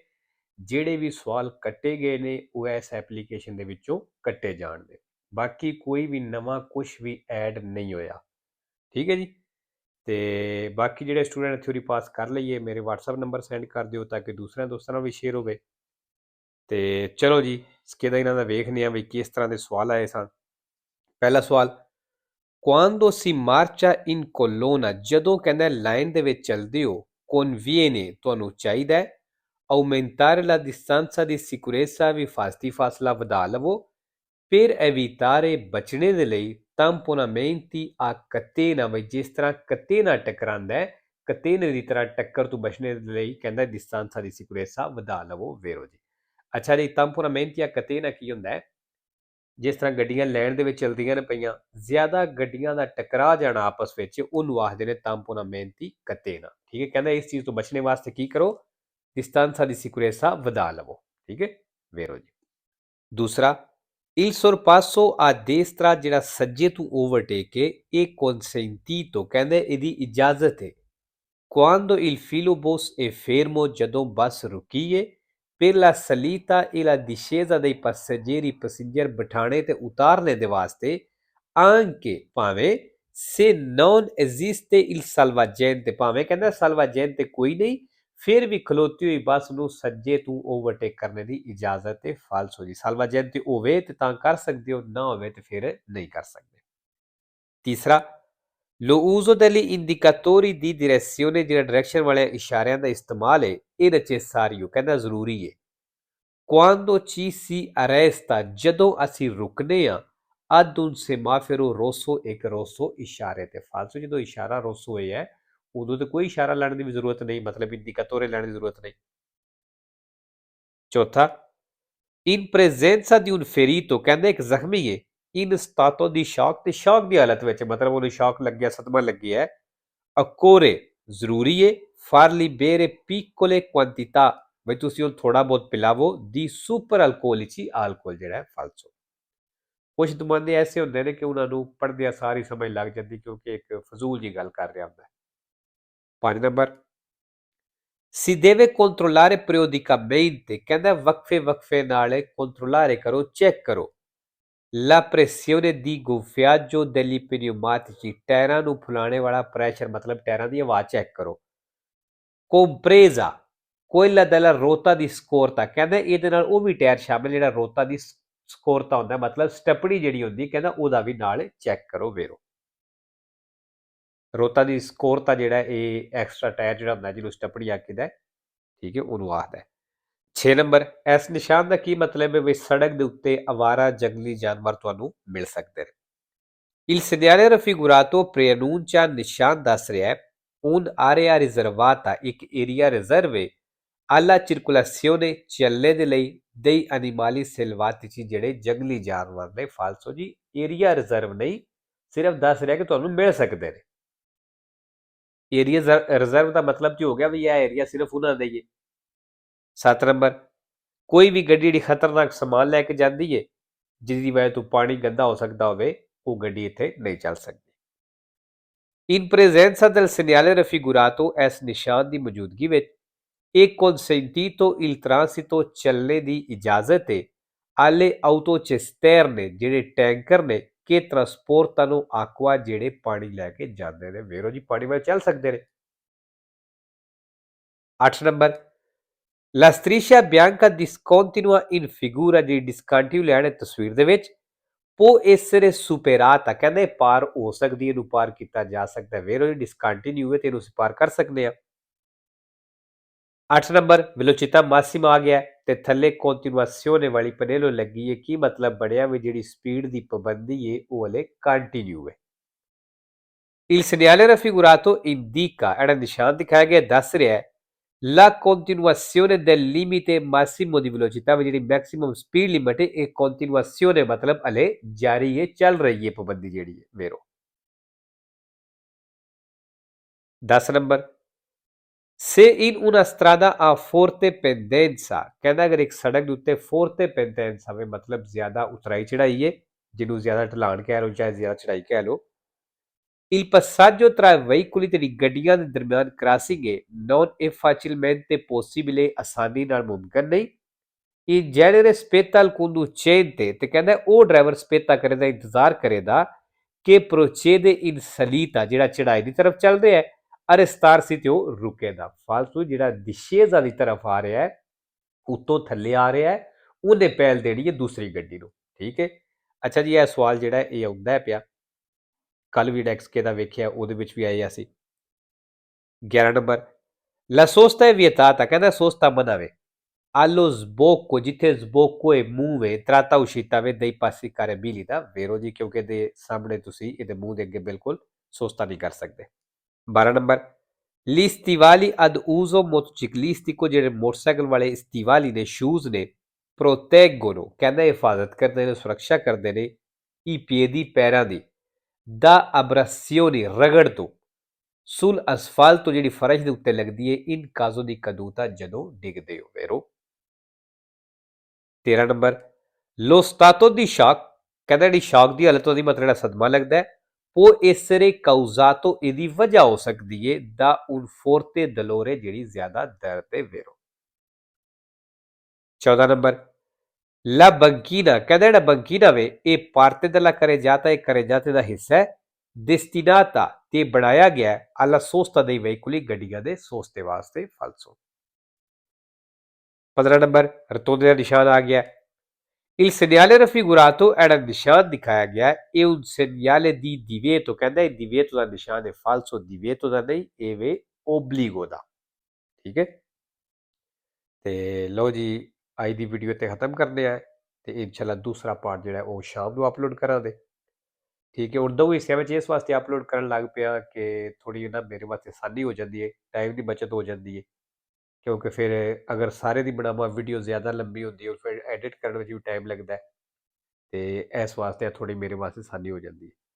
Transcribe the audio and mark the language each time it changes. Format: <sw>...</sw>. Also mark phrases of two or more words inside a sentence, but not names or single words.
<pa>ਜਿਹੜੇ ਵੀ ਸਵਾਲ ਕੱਟੇ ਗਏ ਨੇ ਉਹ ਇਸ ਐਪਲੀਕੇਸ਼ਨ ਦੇ ਵਿੱਚੋਂ ਕੱਟੇ ਜਾਣਗੇ, ਬਾਕੀ ਕੋਈ ਵੀ ਨਵਾਂ ਕੁਝ ਵੀ ਐਡ ਨਹੀਂ ਹੋਇਆ, ਠੀਕ ਹੈ ਜੀ। ਤੇ ਬਾਕੀ ਜਿਹੜੇ ਸਟੂਡੈਂਟ ਥਿਊਰੀ ਪਾਸ ਕਰ ਲਈਏ ਮੇਰੇ WhatsApp ਨੰਬਰ ਸੈਂਡ ਕਰ ਦਿਓ ਤਾਂ ਕਿ ਦੂਸਰਿਆਂ ਦੋਸਤਾਂ ਨਾਲ ਵੀ ਸ਼ੇਅਰ ਹੋਵੇ। ਤੇ ਚਲੋ ਜੀ, ਸਕੇਦਾ ਇਹਨਾਂ ਦਾ ਵੇਖਦੇ ਹਾਂ ਵੀ ਕਿਸ ਤਰ੍ਹਾਂ ਦੇ ਸਵਾਲ ਆਏ ਸਨ। ਪਹਿਲਾ ਸਵਾਲ,</pa> <it>quando si marcia in colonna,</it> <pa>ਜਦੋਂ ਕਹਿੰਦਾ ਲਾਈਨ ਦੇ ਵਿੱਚ ਚੱਲਦੇ ਹੋ, conviene ਤੁਹਾਨੂੰ ਚਾਹੀਦਾ ਹੈ</pa> <it>aumentare la distanza di sicurezza,</it> <pa>ਵੀ ਫਾਸਤੀ ਫਾਸਲਾ ਵਧਾ ਲਵੋ,</pa> <it>per evitare</it> <pa>ਬਚਣੇ ਦੇ ਲਈ</pa> <it>tamponamenti a catena,</it> <pa>ਬਈ ਜਿਸ ਤਰ੍ਹਾਂ ਕਤੇਨਾ ਟਕਰਾਂਦਾ ਹੈ, ਕਤੇਨੇ ਦੀ ਤਰ੍ਹਾਂ ਟੱਕਰ ਤੋਂ ਬਚਣੇ ਦੇ ਲਈ ਕਹਿੰਦਾ</pa> <it>distanza di sicurezza</it> <pa>ਵਧਾ ਲਵੋ ਵੇਰੋ ਜੀ। ਅੱਛਾ ਜੀ,</pa> <it>tamponamenti a catena</it> <pa>ਕੀ ਹੁੰਦਾ ਹੈ? ਜਿਸ ਤਰ੍ਹਾਂ ਗੱਡੀਆਂ ਲਾਈਨ ਦੇ ਵਿੱਚ ਚਲਦੀਆਂ ਨੇ ਪਈਆਂ, ਜ਼ਿਆਦਾ ਗੱਡੀਆਂ ਦਾ ਟਕਰਾ ਜਾਣਾ ਆਪਸ ਵਿੱਚ, ਉਹਨੂੰ ਆਖਦੇ ਨੇ</pa> <it>tamponamenti catena,</it> <pa>ਠੀਕ ਹੈ। ਕਹਿੰਦਾ ਇਸ ਚੀਜ਼ ਤੋਂ ਬਚਣੇ ਵਾਸਤੇ ਕੀ ਕਰੋ,</pa> <it>distanza di sicurezza</it> <pa>ਵਧਾ ਲਵੋ, ਠੀਕ ਹੈ ਵੇਰੋ ਜੀ। ਦੂਸਰਾ,</pa> <it>il sorpasso a destra,</it> <pa>ਜਿਹੜਾ ਸੱਜੇ ਤੋਂ ਓਵਰਟੇਕ ਹੈ, ਇਹ consentito, ਕਹਿੰਦੇ ਇਹਦੀ ਇਜਾਜ਼ਤ ਹੈ।</pa> <it>quando il filobus è fermo,</it> <pa>ਜਦੋਂ ਬੱਸ ਰੁਕੀ ਹੈ,</pa> <it>per la salita e la discesa dei passeggeri,</it> <pa>ਪੈਸੇਂਜਰ ਬਿਠਾਣੇ ਤੇ ਉਤਾਰਨੇ ਦੇ ਵਾਸਤੇ, anche ਭਾਵੇਂ</pa> <it>se non esiste il salvagente,</it> <pa>ਭਾਵੇਂ ਕਹਿੰਦਾ salvagente ਕੋਈ ਨਹੀਂ, ਫਿਰ ਵੀ ਖਲੋਤੀ ਹੋਈ ਬੱਸ ਨੂੰ ਸੱਜੇ ਤੋਂ ਓਵਰਟੇਕ ਕਰਨੇ ਦੀ ਇਜਾਜ਼ਤ ਹੈ। ਫਾਲਸੋ ਜੀ, salvagente ਹੋਵੇ ਤੇ ਤਾਂ ਕਰ ਸਕਦੇ ਹੋ, ਨਾ ਹੋਵੇ ਤੇ ਫਿਰ ਨਹੀਂ ਕਰ ਸਕਦੇ। ਤੀਸਰਾ,</pa> <it>lo uso degli indicatori di direzione,</it> <pa>ਜਿਹੜਾ ਡਾਇਰੈਕਸ਼ਨ ਵਾਲੇ ਇਸ਼ਾਰਿਆਂ ਦਾ ਇਸਤੇਮਾਲ ਹੈ, ਇਹ necessario, ਕਹਿੰਦਾ ਜ਼ਰੂਰੀ ਹੈ।</pa> <it>quando ci si arresta,</it> <pa>ਜਦੋਂ ਅਸੀਂ ਰੁਕਨੇ ਆ,</pa> <it>ad un semaforo rosso,</it> <pa>ਇੱਕ rosso ਇਸ਼ਾਰੇ ਤੇ। ਫਾਲਸੋ, ਜਦੋਂ ਇਸ਼ਾਰਾ rosso ਹੋਇਆ ਉਦੋਂ ਤੇ ਕੋਈ ਇਸ਼ਾਰਾ ਲੈਣ ਦੀ ਵੀ ਜ਼ਰੂਰਤ ਨਹੀਂ, ਮਤਲਬ ਇੰਡੀਕੇਟੋਰੇ ਲੈਣ ਦੀ ਜ਼ਰੂਰਤ ਨਹੀਂ। ਚੌਥਾ,</pa> <it>in presenza di un ferito,</it> <pa>ਕਹਿੰਦੇ ਇੱਕ ਜ਼ਖਮੀ ਹੈ,</pa> <it>in stato di shock,</it> <pa>ਤੇ ਸ਼ੌਕ ਦੀ ਹਾਲਤ ਵਿੱਚ, ਮਤਲਬ ਉਹਨੂੰ ਸ਼ੌਕ ਲੱਗਿਆ, ਸਦਮਾ ਲੱਗਿਆ ਹੈ। occorre, ਜ਼ਰੂਰੀ ਹੈ,</pa> <it>farli bere piccole quantità,</it> <pa>ਬਈ ਤੁਸੀਂ ਉਹ ਥੋੜਾ ਬਹੁਤ ਪਿਲਾਵੋ, ਦੀ ਸੁਪਰ ਅਲਕੋਹਲਿਕ ਆਲਕੋਹਲ ਜਿਹੜਾ ਹੈ ਫਾਲਸੋ। ਕੁਝ ਨੁਮਾਇੰਦੇ ਐਸੇ ਹੁੰਦੇ ਨੇ ਕਿ ਉਹਨਾਂ ਨੂੰ ਪੜ੍ਹਦਿਆਂ ਸਾਰੀ ਸਮਝ ਲੱਗ ਜਾਂਦੀ, ਕਿਉਂਕਿ ਇੱਕ ਫਜ਼ੂਲ ਜੀ ਗੱਲ ਕਰ ਰਿਹਾ ਹੁੰਦਾ ਹੈ। 5 ਨੰਬਰ,</pa> <it>si deve controllare periodicamente,</it> <pa>ਕਹਿੰਦਾ ਵਕਫੇ ਵਕਫੇ ਨਾਲ ਕੰਟਰੋਲਾਰੇ ਕਰੋ, ਚੈੱਕ ਕਰੋ,</pa> <it>la pressione di gonfiaggio degli pneumatici,</it> <pa>ਟਾਇਰਾਂ ਨੂੰ ਫੁਲਾਣੇ ਵਾਲਾ ਪ੍ਰੈਸ਼ਰ, ਮਤਲਬ ਟਾਇਰਾਂ ਦੀ ਹਵਾ ਚੈੱਕ ਕਰੋ।</pa> <it>compresa quella della rota di scorta,</it> <pa>ਕਹਿੰਦਾ ਇਹਦੇ ਨਾਲ ਉਹ ਵੀ ਟਾਇਰ ਸ਼ਾਮਿਲ ਜਿਹੜਾ ਰੋਤਾ ਦੀ ਸਕੋਰਤਾ ਹੁੰਦਾ, ਮਤਲਬ ਸਟੱਪਣੀ ਜਿਹੜੀ ਹੁੰਦੀ, ਕਹਿੰਦਾ ਉਹਦਾ ਵੀ ਨਾਲ ਚੈੱਕ ਕਰੋ ਵੇਰੋ। ਰੋਤਾ ਦੀ ਸਕੋਰਤਾ ਜਿਹੜਾ ਇਹ ਐਕਸਟਰਾ ਟਾਇਰ ਜਿਹੜਾ ਹੁੰਦਾ ਜਿਹਨੂੰ ਸਟੱਪਣੀ ਆਖੀਦਾ, ਠੀਕ ਹੈ, ਉਹਨੂੰ ਆਖਦਾ। 6 ਨੰਬਰ, ਇਸ ਨਿਸ਼ਾਨ ਦਾ ਕੀ ਮਤਲਬ ਹੈ? ਵੀ ਸੜਕ ਦੇ ਉੱਤੇ ਅਵਾਰਾ ਜੰਗਲੀ ਜਾਨਵਰ ਤੁਹਾਨੂੰ ਮਿਲ ਸਕਦੇ ਨੇ।</pa> <it>Il segnale raffigurato preannuncia,</it> <pa>ਨਿਸ਼ਾਨ ਦੱਸ ਰਿਹਾ ਹੈ,</pa> <it>un'area riservata,</it> <pa>ਇੱਕ ਏਰੀਆ ਰਿਜ਼ਰਵ ਹੈ,</pa> <it>alla circolazione,</it> <pa>ਚੱਲਣੇ ਦੇ ਲਈ,</pa> <it>dei animali selvatici,</it> <pa>ਜਿਹੜੇ ਜੰਗਲੀ ਜਾਨਵਰ ਨੇ। ਫਾਲਸੋ ਜੀ, ਏਰੀਆ ਰਿਜ਼ਰਵ ਨਹੀਂ, ਸਿਰਫ ਦੱਸ ਰਿਹਾ ਕਿ ਤੁਹਾਨੂੰ ਮਿਲ ਸਕਦੇ ਨੇ। ਏਰੀਆ ਰਿਜ਼ਰਵ ਦਾ ਮਤਲਬ ਕੀ ਹੋ ਗਿਆ ਵੀ ਇਹ ਏਰੀਆ ਸਿਰਫ ਉਹਨਾਂ ਦਾ ਹੀ ਹੈ। 7 ਨੰਬਰ, ਕੋਈ ਵੀ ਗੱਡੀ ਜਿਹੜੀ ਖਤਰਨਾਕ ਸਮਾਨ ਲੈ ਕੇ ਜਾਂਦੀ ਹੈ, ਜਿਹਦੀ ਵਜ੍ਹਾ ਤੋਂ ਪਾਣੀ ਗੰਦਾ ਹੋ ਸਕਦਾ ਹੋਵੇ, ਉਹ ਗੱਡੀ ਇੱਥੇ ਨਹੀਂ ਚੱਲ ਸਕਦੀ।</pa> <it>in presenza del segnale raffigurato,</it> <pa>ਇਸ ਨਿਸ਼ਾਨ ਦੀ ਮੌਜੂਦਗੀ ਵਿੱਚ,</pa> <it>è consentito il transito,</it> <pa>ਚੱਲਣੇ ਦੀ ਇਜਾਜ਼ਤ ਹੈ,</pa> <it>alle autocisterne,</it> <pa>ਜਿਹੜੇ ਟੈਂਕਰ ਨੇ,</pa> <it>che trasportano acqua,</it> <pa>ਜਿਹੜੇ ਪਾਣੀ ਲੈ ਕੇ ਜਾਂਦੇ ਨੇ ਵੇਰੋ ਜੀ, ਪਾਣੀ ਵੱਲ ਚੱਲ ਸਕਦੇ ਨੇ। 8 ਨੰਬਰ,</pa> <it>la striscia bianca discontinua in figura,</it> <pa>ਜਿਹੜੀ ਡਿਸਕੰਟੀਨਿਊ ਲਾਈਨ ਹੈ ਤਸਵੀਰ ਦੇ ਵਿੱਚ,</pa> <it>può essere superata,</it> <pa>ਕਹਿੰਦੇ ਪਾਰ ਹੋ ਸਕਦੀ, ਇਹਨੂੰ ਪਾਰ ਕੀਤਾ ਜਾ ਸਕਦਾ ਵੇਰੋ ਜੀ, ਡਿਸਕੰਟੀਨਿਊ ਹੈ ਤੇ ਇਹਨੂੰ ਅਸੀਂ ਪਾਰ ਕਰ ਸਕਦੇ ਹਾਂ। 8 ਨੰਬਰ</pa> <it>velocità massima</it> <pa>ਆ ਗਿਆ ਤੇ ਥੱਲੇ ਕੰਟੀਨਿਊazione ਵਾਲੀ ਪਨੇਲੋ ਲੱਗੀ ਹੈ। ਕੀ ਮਤਲਬ ਬਣਿਆ ਵੀ ਜਿਹੜੀ ਸਪੀਡ ਦੀ ਪਾਬੰਦੀ ਹੈ ਉਹ ਹਲੇ ਕੰਟੀਨਿਊ ਹੈ।</pa> <it>Il segnale raffigurato indica, era</it> <pa>ਨਿਸ਼ਾਨ ਦਿਖਾਇਆ ਗਿਆ ਦੱਸ ਰਿਹਾ ਹੈ</pa> <it>la continuazione del limite massimo di velocità</it> <pa>ਵੀ ਜਿਹੜੀ ਮੈਕਸਿਮਮ ਸਪੀਡ ਲਿਮਟ ਹੈ ਇਹ continuazione ਮਤਲਬ ਹਲੇ ਜਾਰੀ ਹੈ ਚੱਲ ਰਹੀ ਹੈ ਪਾਬੰਦੀ ਜਿਹੜੀ ਹੈ ਵੇਰੋ। 10 ਨੰਬਰ</pa> <it>Se in una strada a forte pendenza</it> <pa>ਕਹਿੰਦਾ ਅਗਰ ਇੱਕ ਸੜਕ ਦੇ ਉੱਤੇ</pa> <it>forte pendenza</it> <pa>ਹੋਵੇ ਮਤਲਬ ਜ਼ਿਆਦਾ ਉਤਰਾਈ ਚੜਾਈ ਹੈ ਜਿਹਨੂੰ ਜ਼ਿਆਦਾ ਢਲਾਣ ਕਹਿ ਲਓ ਚਾਹੇ ਜ਼ਿਆਦਾ ਚੜਾਈ ਕਹਿ ਲਓ।</pa> <it>Il passaggio tra veicoli</it> <pa>ਤੇ ਗੱਡੀਆਂ ਦੇ ਦਰਮਿਆਨ ਕ੍ਰਾਸਿੰਗ ਹੈ</pa> <it>non è facilmente possibile</it> <pa>ਆਸਾਨੀ ਨਾਲ ਮੁਮਕਨ ਨਹੀਂ।</pa> <it>Il genere spetta al conducente</it> <pa>ਤੇ ਕਹਿੰਦਾ ਉਹ ਡਰਾਈਵਰ ਸਪੇਤਾ ਕਰੇ ਦਾ ਇੰਤਜ਼ਾਰ ਕਰੇਦਾ ਕਿ</pa> <it>procede in salita</it> <pa>ਜਿਹੜਾ ਚੜਾਈ ਦੀ ਤਰਫ ਚੱਲ ਰਿਹਾ ਹੈ ਅਰਸਤਾਰ ਸੀ ਤੇ ਉਹ ਰੁਕੇਦਾ ਫਾਲਤੂ ਜਿਹੜਾ ਦਿਸ਼ੇਜ਼ਾ ਦੀ ਤਰਫ ਆ ਰਿਹਾ ਹੈ ਉੱਤੋਂ ਥੱਲੇ ਆ ਰਿਹਾ ਹੈ ਉਹਨੇ ਪਹਿਲ ਦੇਣੀ ਹੈ ਦੂਸਰੀ ਗੱਡੀ ਨੂੰ। ਠੀਕ ਹੈ। ਅੱਛਾ ਜੀ ਇਹ ਸਵਾਲ ਜਿਹੜਾ ਇਹ ਆਉਂਦਾ ਹੈ ਪਿਆ ਕੱਲ ਵੀ ਡੈਕਸਕੇ ਦਾ ਵੇਖਿਆ ਉਹਦੇ ਵਿੱਚ ਵੀ ਆਇਆ ਸੀ। 11 ਨੰਬਰ</pa> <it>La sosta è vietata</it> <pa>ਕਹਿੰਦਾ ਸੋਸਤਾ ਮਨਾ ਵੇ</pa> <it>allo sbocco</it> <pa>ਜਿੱਥੇ</pa> <it>sbocco è</it> <pa>ਮੂੰਹ ਵੇ</pa> <it>tratta uscita</it> <pa>ਵੇ</pa> <it>dei passi carabili</it> <pa>ਦਾ ਵੇਰੋ ਜੀ ਕਿਉਂਕਿ ਇਹਦੇ ਸਾਹਮਣੇ ਤੁਸੀਂ ਇਹਦੇ ਮੂੰਹ ਦੇ ਅੱਗੇ ਬਿਲਕੁਲ ਸੋਸਤਾ ਨਹੀਂ ਕਰ ਸਕਦੇ। 12 ਨੰਬਰ</pa> <it>Gli stivali ad uso motociclistico</it> <pa>ਜਿਹੜੇ ਮੋਟਰਸਾਈਕਲ ਵਾਲੇ ਸਟੀਵਾਲੀ ਨੇ ਸ਼ੂਜ਼ ਨੇ proteggono ਕਹਿੰਦਾ ਹਿਫਾਜ਼ਤ ਕਰਦੇ ਨੇ ਸੁਰੱਖਿਆ ਕਰਦੇ ਨੇ</pa> <it>i piedi</it> <pa>ਪੈਰਾਂ ਦੀ</pa> <it>da abrasioni</it> <pa>ਰਗੜ ਤੋਂ</pa> <it>sul asfalto</it> <pa>ਜਿਹੜੀ ਫਰਸ਼ ਦੇ ਉੱਤੇ ਲੱਗਦੀ ਹੈ</pa> <it>in caso di caduta</it> <pa>ਜਦੋਂ ਡਿੱਗਦੇ ਹੋ ਵੇਰੋ। 13 ਨੰਬਰ</pa> <it>lo stato di shock</it> <pa>ਕਹਿੰਦਾ ਜਿਹੜੀ ਸ਼ੌਕ ਦੀ ਹਾਲਤ ਉਹਦੀ ਮਤਲਬ ਜਿਹੜਾ ਸਦਮਾ ਲੱਗਦਾ ਹੈ ਉਹ</pa> <it>essere causato</it> <pa>ਇਹਦੀ ਵਜ੍ਹਾ ਹੋ ਸਕਦੀ ਹੈ</pa> <it>da un forte dolore</it> <pa>ਜਿਹੜੀ ਜ਼ਿਆਦਾ ਦਰਦ ਹੈ ਵੇਰੋ। 14 ਨੰਬਰ</pa> <it>La banchina</it> <pa>ਕਹਿੰਦਾ ਜਿਹੜਾ ਬੰਕੀਨਾ ਵੇ ਇਹ</pa> <it>parte della carreggiata</it> <pa>ਇਹ carreggiate ਦਾ ਹਿੱਸਾ ਹੈ destinata ਤੇ ਬਣਾਇਆ ਗਿਆ</pa> <it>alla sosta dei veicoli</it> <pa>ਗੱਡੀਆਂ ਦੇ ਸੋਸਤੇ ਵਾਸਤੇ ਫਾਲਸੋ। 15 ਨੰਬਰ ਰਤੋਂਦੇ ਦਾ ਨਿਸ਼ਾਨ ਆ ਗਿਆ</pa> <it>Il segnale raffigurato era</it> <pa>ਨਿਸ਼ਾਨ ਦਿਖਾਇਆ ਗਿਆ</pa> <it>è un segnale di divieto</it> <pa>ਕਹਿੰਦਾ ਇਹ divieto ਦਾ ਨਿਸ਼ਾਨ ਹੈ ਫਾਲਸੋ divieto ਦਾ ਨਹੀਂ ਇਹ ਵੇ obbligo ਦਾ। ਠੀਕ ਹੈ। ਤੇ ਲਓ ਜੀ ਅੱਜ ਦੀ ਵੀਡੀਓ ਤੇ ਖਤਮ ਕਰਨੇ ਆ ਤੇ ਇਨਸ਼ਾਅੱਲਾ ਦੂਸਰਾ ਪਾਰਟ ਜਿਹੜਾ ਉਹ ਸ਼ਾਮ ਨੂੰ ਅਪਲੋਡ ਕਰਾਂਗੇ। ਠੀਕ ਹੈ। ਹੁਣ ਦੋ ਹਿੱਸਿਆਂ ਵਿੱਚ ਇਸ ਵਾਸਤੇ ਅਪਲੋਡ ਕਰਨ ਲੱਗ ਪਿਆ ਕਿ ਥੋੜੀ ਨਾ ਮੇਰੇ ਵਾਸਤੇ ਆਸਾਨੀ ਹੋ ਜਾਂਦੀ ਹੈ ਟਾਈਮ ਦੀ ਬਚਤ ਹੋ ਜਾਂਦੀ ਹੈ ਕਿਉਂਕਿ ਫਿਰ ਅਗਰ ਸਾਰੇ ਦੀ ਬਣਾਵਾਂ ਵੀਡੀਓ ਜ਼ਿਆਦਾ ਲੰਬੀ ਹੁੰਦੀ ਹੈ ਫਿਰ ਐਡਿਟ ਕਰਨ ਵਿੱਚ ਵੀ ਟਾਈਮ ਲੱਗਦਾ ਹੈ ਤੇ ਇਸ ਵਾਸਤੇ ਥੋੜੀ ਮੇਰੇ ਵਾਸਤੇ ਆਸਾਨੀ ਹੋ ਜਾਂਦੀ ਹੈ।</pa>